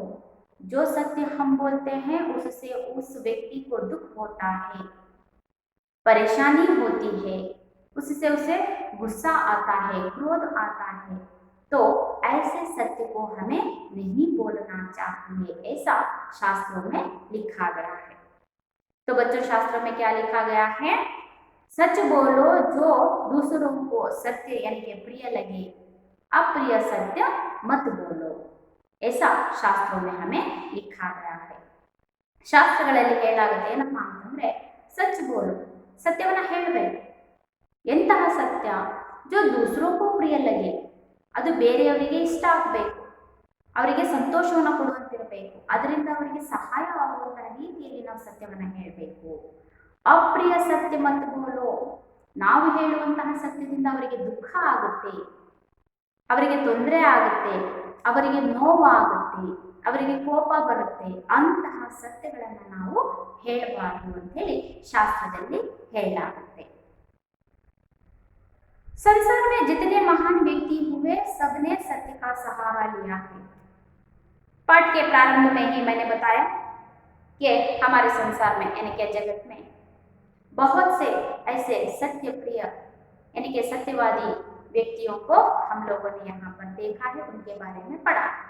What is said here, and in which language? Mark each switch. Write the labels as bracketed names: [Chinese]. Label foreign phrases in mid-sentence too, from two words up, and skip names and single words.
[Hindi] जो सत्य हम बोलते हैं उससे उस व्यक्ति को दुख होता है, परेशानी होती है, उससे उसे गुस्सा आता है, क्रोध आता है, तो ऐसे सत्य को हमें नहीं बोलना चाहिए, ऐसा शास्त्रों में लिखा गया है। तो बच्चों, शास्त्रों में क्या लिखा गया है? सच बोलो जो दूसरों को सत्य यानी कि प्रिय लगे, अप्रिय सत्य मत बोलो, ऐसा शास्त्रों में हमें लिखा गया है। [Kannada] ಶಾಸ್ತ್ರಗಳಲ್ಲಿ ಹೇಳಾಗುತ್ತೆ ಏನಪ್ಪಾ ಅಂತಂದ್ರೆ, [Hindi] सच बोलो, [Kannada] ಸತ್ಯವನ್ನ ಹೇಳಬೇಕು. ಎಂತಹ ಸತ್ಯ? [Hindi] जो दूसरों को प्रिय लगे, [Kannada] ಅದು ಬೇರೆಯವರಿಗೆ ಇಷ್ಟ ಆಗಬೇಕು, ಅವರಿಗೆ ಸಂತೋಷವನ್ನು ಕೊಡುವಂತಿರಬೇಕು, ಅದರಿಂದ ಅವರಿಗೆ ಸಹಾಯವಾಗುವಂತಹ ರೀತಿಯಲ್ಲಿ ನಾವು ಸತ್ಯವನ್ನ ಹೇಳಬೇಕು. [Hindi] अप्रिय सत्य मत बोलो, [Kannada] ನಾವು ಹೇಳುವಂತಹ ಸತ್ಯದಿಂದ ಅವರಿಗೆ ದುಃಖ ಆಗುತ್ತೆ, ಅವರಿಗೆ ತೊಂದರೆ ಆಗುತ್ತೆ, ಅವರಿಗೆ ನೋವಾಗುತ್ತೆ, ಅವರಿಗೆ ಕೋಪ ಬರುತ್ತೆ, ಅಂತಹ ಸತ್ಯಗಳನ್ನು ನಾವು ಹೇಳಬಾರದು ಅಂತ ಹೇಳಿ ಶಾಸ್ತ್ರದಲ್ಲಿ ಹೇಳಲಾಗುತ್ತೆ. [Hindi] संसार में जितने महान व्यक्ति हुए सबने सत्य का सहारा लिया है। पाठ के प्रारंभ में ही मैंने बताया कि हमारे संसार में यानी कि जगत में बहुत से ऐसे सत्य प्रिय यानी कि सत्यवादी व्यक्तियों को हम लोगों ने यहाँ पर देखा है, उनके बारे में पढ़ा।